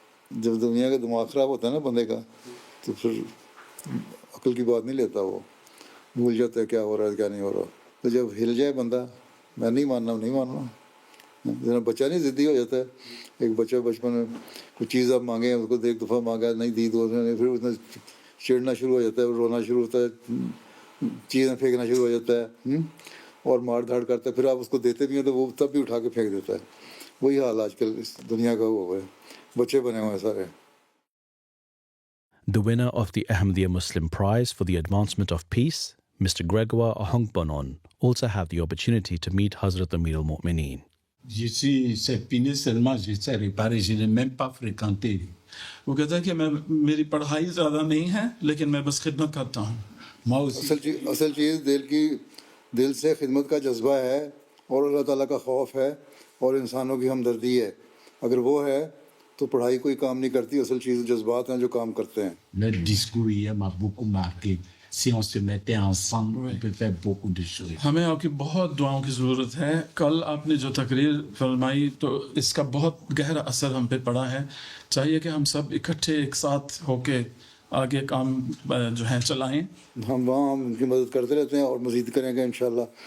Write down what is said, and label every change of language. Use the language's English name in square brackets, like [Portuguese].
[Hindi] जब दुनिया का दिमाग ख़राब होता है ना बंदे का तो फिर अकल की बात नहीं लेता वो भूल जाता है क्या हो रहा है क्या नहीं हो रहा तो जब हिल जाए बंदा मैं नहीं मानना जरा बच्चा नहीं ज़िद्दी हो जाता है एक बच्चा बचपन में कुछ चीज़ आप मांगे उसको एक दफ़ा मांगा नहीं दी तो उसने फिर उसने चिढ़ना शुरू हो जाता है रोना शुरू होता है चीज़ें फेंकना शुरू हो जाता है और मार धाड़ करता है फिर आप उसको देते भी हैं तो वो तब भी उठा के फेंक देता है वही हाल आजकल इस दुनिया का हुआ है बच्चे बने हुए हैं सारे [English] The winner of the Ahmadiyya Muslim Prize for the Advancement of Peace, Mr. Gregoire Ahongbonon, also had the opportunity to meet Hazrat Amir al-Mu'mineen. [French] Je suis fini seulement, je sais réparer, je n'ai même pas fréquenté. [Hindi] वो कहता है कि मेरी पढ़ाई ज़्यादा नहीं है लेकिन मैं बस खिदमत करता हूँ असल चीज़ दिल से खिदमत का जज्बा है और अल्लाह ताला का खौफ है और इंसानों की हमदर्दी है अगर वो है तो पढ़ाई कोई काम नहीं करती असल चीज़ जज्बात हैं जो काम करते हैं [French] Le discours hier m'a beaucoup marqué. Si on se mettait ensemble, on peut faire beaucoup de choses. [Hindi] हमें आपकी बहुत दुआओं की ज़रूरत है कल आपने जो तकरीर फरमाई तो इसका बहुत गहरा असर हम पे पड़ा है चाहिए कि हम सब इकट्ठे एक साथ होके आगे काम जो है चलाएं हम वहाँ उनकी मदद करते रहते हैं और मज़ीद करेंगे इंशाल्लाह